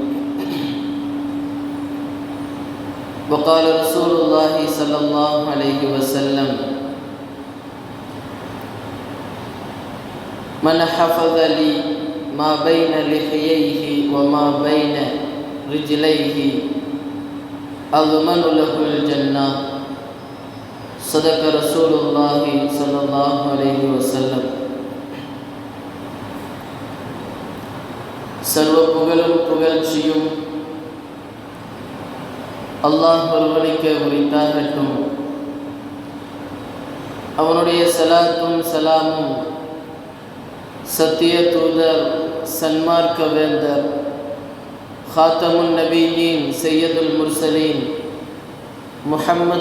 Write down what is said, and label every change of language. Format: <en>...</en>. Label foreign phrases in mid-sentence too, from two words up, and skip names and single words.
<ar>وقال رسول الله صلى الله عليه وسلم: من حفظ لي ما بين لحييه وما بين رجليه أضمن له الجنة. صدق رسول الله صلى الله عليه وسلم.</ar> <ta>சர்வ புகழும் புகழ்ச்சியும் அல்லாஹ் ஒருவனுக்கே உரித்தாகட்டும். அவனுடைய சலாத்தும் சலாமும் சத்திய தூதர், சன்மார்க்க வேந்தர்,</ta> <ar>خاتم النبيين، سيد المرسلين</ar> <ta>முஹம்மது</ta>